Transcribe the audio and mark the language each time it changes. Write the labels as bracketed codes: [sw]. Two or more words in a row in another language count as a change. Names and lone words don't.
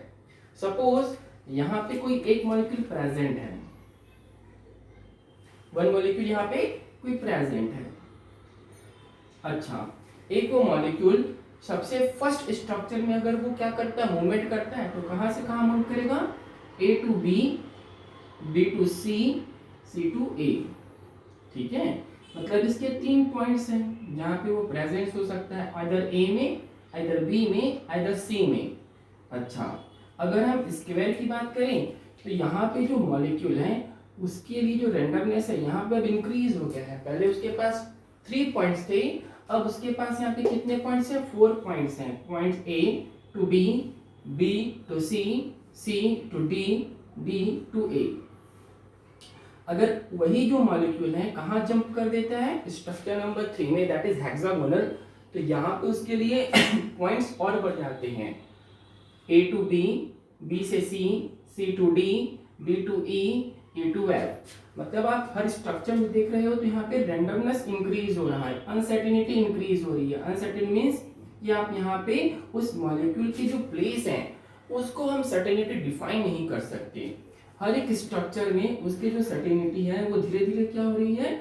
[hi] सपोज यहाँ पे कोई एक मॉलिक्यूल प्रेजेंट है, [en] one molecule [hi] यहाँ पे कोई प्रेजेंट है। अच्छा, एक वो मॉलिक्यूल सबसे [en] first structure [hi] में अगर वो क्या करता है, मूवमेंट करता है, तो कहां से कहां मूव करेगा? [en] A to B, B to C, C to A। [hi] ठीक है, मतलब इसके 3 पॉइंट्स हैं जहां पे वो प्रेजेंस हो सकता है, आइदर A में, आइदर B में, आइदर C में। अच्छा, अगर हम स्क्वायर की बात करें तो यहाँ पे जो मॉलिक्यूल है उसके लिए जो रैंडमनेस है यहाँ पे अब इंक्रीज हो गया है। पहले उसके पास 3 पॉइंट्स थे, अब उसके पास यहाँ पे कितने पॉइंट्स हैं? 4 पॉइंट्स हैं। [en] point A to B, B to C, C to D, D to A. [hi] अगर वही जो मॉलिक्यूल है कहाँ जंप कर देता है? [en] structure number 3 [hi] में, [en] that is hexagonal. [hi] तो यहाँ पे उसके लिए पॉइंट्स और बढ़ जाते हैं, [en] A to B, B से C, C to D, D to E, E to F। [hi] मतलब आप हर स्ट्रक्चर में देख रहे हो तो यहाँ पे [en] randomness increase [hi] हो रहा है, [en] uncertainty increase [hi] हो रही है। [en] uncertain means [hi] कि आप यहाँ पे उस मॉलिक्यूल की जो प्लेस है उसको हम [en] certainty define [hi] नहीं कर सकते। हर एक स्ट्रक्चर में उसकी जो सर्टेनिटी है वो धीरे धीरे क्या हो रही है?